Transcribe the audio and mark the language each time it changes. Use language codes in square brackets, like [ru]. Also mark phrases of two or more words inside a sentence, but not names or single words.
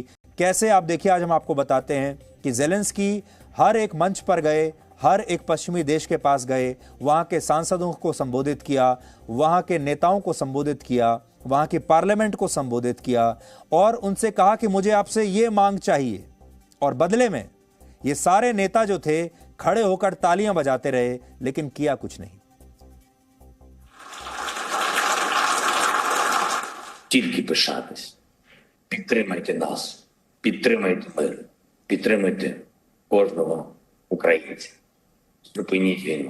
[hi] कैसे, आप देखिए, आज हम आपको बताते हैं कि ज़ेलेंस्की हर एक मंच पर गए, हर एक पश्चिमी देश के पास गए, वहां के सांसदों को संबोधित किया, वहां के नेताओं को संबोधित किया, वहां की पार्लियामेंट को संबोधित किया और उनसे कहा कि मुझे आपसे ये मांग चाहिए। और बदले में ये सारे नेता जो थे खड़े होकर तालियां बजाते रहे, लेकिन किया कुछ नहीं। [uk] Тільки пишатись. Підтримайте нас, підтримайте мир, підтримайте кожного українця. Зупиніть війну.